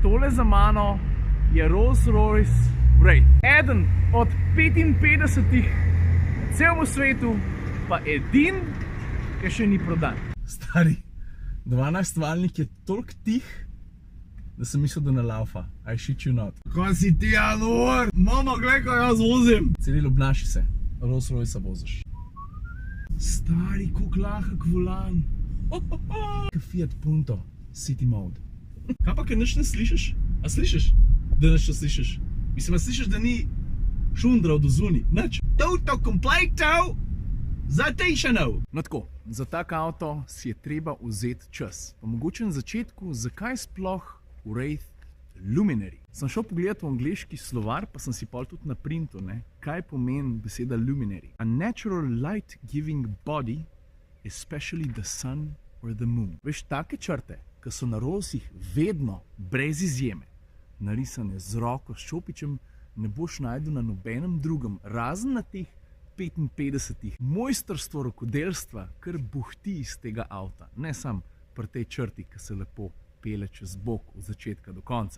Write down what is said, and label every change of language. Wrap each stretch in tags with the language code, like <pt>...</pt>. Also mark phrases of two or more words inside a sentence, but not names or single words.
<sl>Tole za mano je Rolls-Royce Wraith. Eden od 55 na celem svetu, pa edin, ki še ni prodan. Stari, 12-valjnik je toliko tih, da sem mislil, da ne laufa.</sl> <en>I shit you not.</en> <sl>Kaj si ti, Anor? Mama, glej, kaj jaz vozim. Ciril, obnaši se. Rolls-Royce voziš. Stari, koliko lahek volan. Kaj Fiat Punto,</sl> <en>City Mode.</en> <sl>Kaj pa, kaj nič ne slišiš? A slišiš? Da nič ne slišiš? Mislim, a slišiš, da ni šundra od ozuni? Nič. Toto kompleto zatejšanov. No tako, za tak avto si je treba vzeti čas. Pa mogoče na začetku, zakaj sploh Wraith Luminary? Sem šel pogledat v angleški slovar, pa sem si pol tudi na printu, ne? Kaj pomeni beseda Luminary?</sl> <en>A natural light giving body, especially the sun or the moon.</en> <sl>Veš, take črte, ki so na Rollsih vedno, brez izjeme, narisane z roko, s čopičem, ne boš najdel na nobenem drugem, razen na teh 55. Mojstrstvo rokodelstva kar buhti iz tega avta, ne sam pri tej črti, ki se lepo pele čez bok od začetka do konca.</sl>